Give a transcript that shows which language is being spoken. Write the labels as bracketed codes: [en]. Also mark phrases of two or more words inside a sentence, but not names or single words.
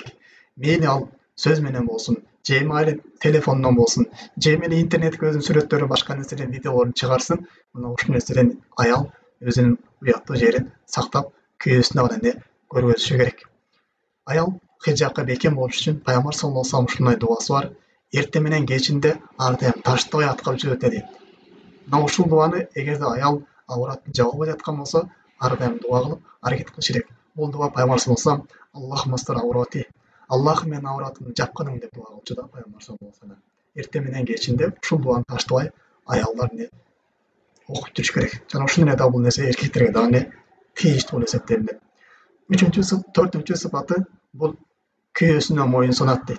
[ky] Мейли ал сөз менен болсун, же майли телефондон болсун, же мейли интернетке өзүнүн сүрөттөрү, башка нерселерин, видеолорун чыгарсын, мына ушул нерседен аял өзүнүн уяттуу жерин сактап, күйөөсүнө гана көргөзүшү керек. Аял хиджабка бекем болуш үчүн Пайгамбар [ar] صلى الله عليه وسلم [ky] ушундай дуасы бар: эрте менен кечинде ар дайым таштабай аткап жүрөт дейт. Мына ушул дуаны эгерде аял авратын жаба албай жаткан болсо, ар дайым дуа кылып аракет кылыш керек. Бул дуа Пайгамбар [ar] صلى الله عليه وسلم اللهم استر عوراتي, [ky] Аллах мен авратымды жапканың деп дуа кылчу да Пайгамбар [ar] صلى الله عليه وسلم. [ky] Эрте менен кечинде ушул дуаны таштабай аялдар окуп жүрүш керек. Жана ушундай да бул нерсе эркектерге дагы тийиштүү болуп эсептелинет. Төртүнчү сыпаты бул күйөөсүнө моюн сунат дейт.